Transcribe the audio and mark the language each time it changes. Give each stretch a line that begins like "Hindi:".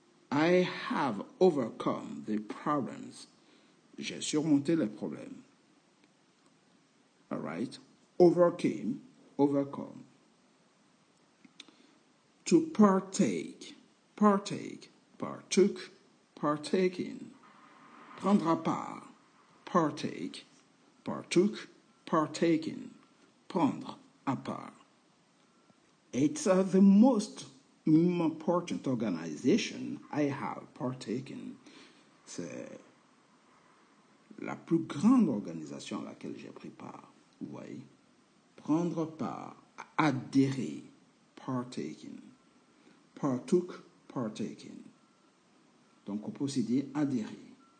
English: I have overcome the problems.
French: J'ai surmonté les problèmes.
English: All right? Overcome. To partake. Partook. Partaking.
French: Prendre à part.
English: Partake. Partook. Partaking.
French: Prendre à part.
English: It's the most important organization I have partaken.
French: C'est la plus grande organisation à laquelle j'ai pris part. Vous voyez? Prendre part. Adhérer.
English: Partaking. Partook. Partaking.
French: Donc, on peut aussi dire adhérer.